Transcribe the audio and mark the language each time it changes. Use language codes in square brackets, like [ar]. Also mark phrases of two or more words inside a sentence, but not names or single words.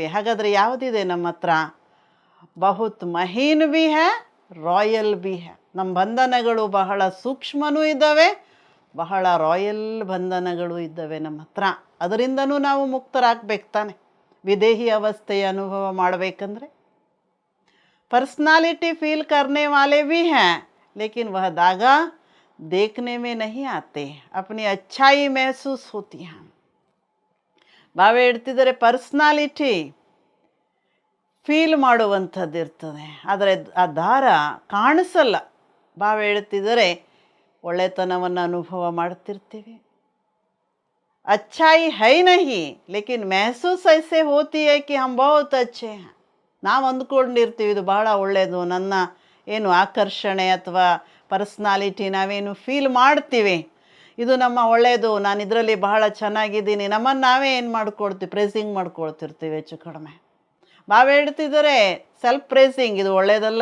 [kn] ಹಾಗಾದರೆ ಯಾವುದಿದೆ ನಮ್ಮ ಹತ್ರ? [hi] बहुत महीन भी है, रॉयल भी है. [kn] ನಮ್ಮ ಬಂಧನಗಳು ಬಹಳ ಸೂಕ್ಷ್ಮನೂ ಇದ್ದಾವೆ, ಬಹಳ ರಾಯಲ್ ಬಂಧನಗಳು ಇದ್ದಾವೆ ನಮ್ಮ ಹತ್ರ. ಅದರಿಂದನೂ ನಾವು ಮುಕ್ತರಾಗಬೇಕು ತಾನೆ. ವಿದೇಹಿ ಅವಸ್ಥೆಯ ಅನುಭವ ಮಾಡಬೇಕಂದ್ರೆ [hi] पर्सनालिटी फील करने वाले भी हैं, लेकिन वह दागा देखने में नहीं आते, अपनी अच्छाई महसूस होती है. [kn] ಬಾವು ಹೇಳ್ತಿದ್ದಾರೆ [en] personality feel [kn] ಮಾಡುವಂಥದ್ದು ಇರ್ತದೆ, ಆದರೆ ಆ ದಾರ ಕಾಣಿಸಲ್ಲ. ಬಾವು ಹೇಳ್ತಿದ್ದಾರೆ ಒಳ್ಳೆತನವನ್ನು ಅನುಭವ ಮಾಡ್ತಿರ್ತೀವಿ. [hi] अच्छाई है नहीं, लेकिन महसूस ऐसे होती है कि हम बहुत अच्छे हैं. [kn] ನಾವು ಅಂದ್ಕೊಂಡಿರ್ತೀವಿ ಇದು ಬಹಳ ಒಳ್ಳೆಯದು, ನನ್ನ ಏನು ಆಕರ್ಷಣೆ ಅಥವಾ ಪರ್ಸ್ನಾಲಿಟಿ ನಾವೇನು ಫೀಲ್ ಮಾಡ್ತೀವಿ ಇದು ನಮ್ಮ ಒಳ್ಳೆಯದು, ನಾನು ಇದರಲ್ಲಿ ಬಹಳ ಚೆನ್ನಾಗಿದ್ದೀನಿ, ನಮ್ಮನ್ನು ನಾವೇ ಏನು ಮಾಡ್ಕೊಳ್ತೀವಿ? ಪ್ರೇಸಿಂಗ್ ಮಾಡ್ಕೊಳ್ತಿರ್ತೀವಿ ಹೆಚ್ಚು ಕಡಿಮೆ. ಬಾವು ಹೇಳ್ತಿದ್ದಾರೆ [en] self praising [kn] ಇದು ಒಳ್ಳೆಯದಲ್ಲ.